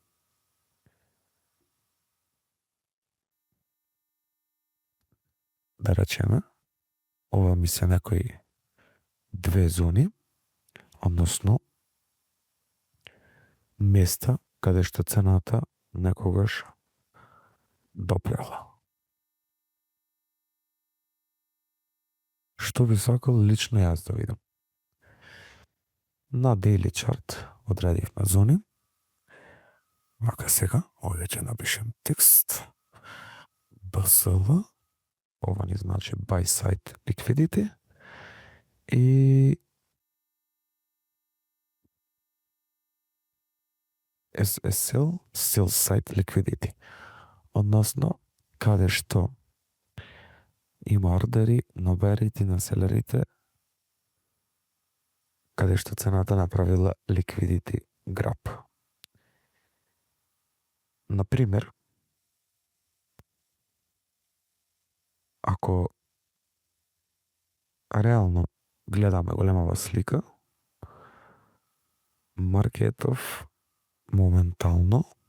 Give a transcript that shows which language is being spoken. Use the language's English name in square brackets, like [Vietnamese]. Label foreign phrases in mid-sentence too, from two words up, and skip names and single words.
[Macedonian] Да речеме, ова ми се некои две зони, односно места каде што цената некогаш допрела. Што би сакал лично јас да видам? На [English] daily chart [Macedonian] одредивме зони. Вака сега, овде ќе напишем текст. BSL, ова ни значи [English] buy side liquidity [Macedonian] и SSL, [English] sell side liquidity. [Macedonian] Односно, каде што има ордери на берите на селерите каде што цената направила [English] liquidity grab. [Macedonian] Например, ако реално гледаме големава слика, маркетов моментално